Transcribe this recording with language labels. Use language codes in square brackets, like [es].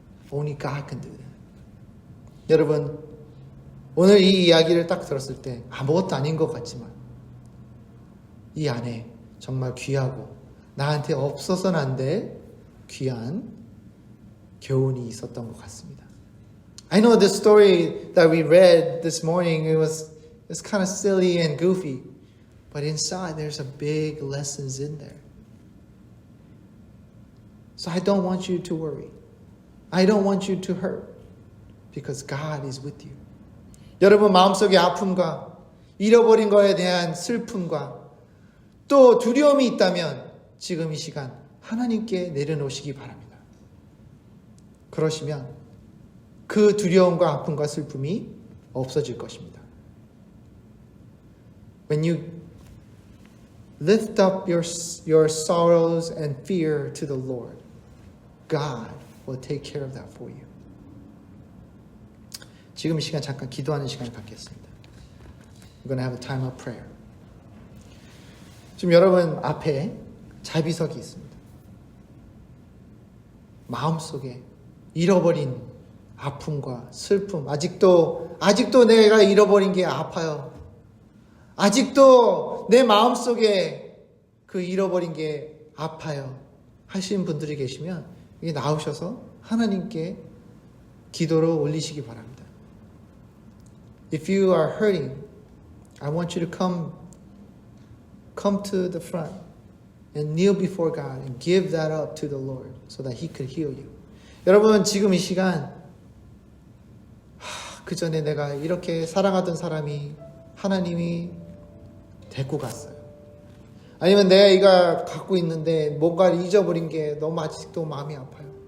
[en] Only God can do that. [ko] 여러분, 오늘 이 이야기를 딱 들었을 때 아무것도 아닌 것 같지만 이 안에 정말 귀하고 나한테 없어서는 안 될 귀한 교훈이 있었던 것 같습니다. [en] I know the story that we read this morning, it was kind of silly and goofy, but inside there's a big lessons in there. So I don't want you to worry. I don't want you to hurt because God is with you. [ko] 여러분 마음속의 아픔과 잃어버린 것에 대한 슬픔과 또 두려움이 있다면 지금 이 시간 하나님께 내려놓으시기 바랍니다. 그러시면 그 두려움과 아픔과 슬픔이 없어질 것입니다. [en] When you lift up your sorrows and fear to the Lord, God will take care of that for you. [ko] 지금 이 시간 잠깐 기도하는 시간을 갖겠습니다. [en] We're going to have a time of prayer. [ko] 지금 여러분 앞에 자비석이 있습니다. 마음속에 잃어버린 아픔과 슬픔, 아직도 내가 잃어버린 게 아파요. 아직도 내 마음속에 그 잃어버린 게 아파요. 하시는 분들이 계시면 여기 나오셔서 하나님께 기도로 올리시기 바랍니다. [en] If you are hurting, I want you to come to the front and kneel before God and give that up to the Lord so that He could heal you. [ko] 여러분 지금 이 시간 그 전에 내가 이렇게 사랑하던 사람이 하나님이 데리고 갔어요. 아니면 내가 이거 갖고 있는데 뭔가를 잊어버린 게 너무 아직도 마음이 아파요.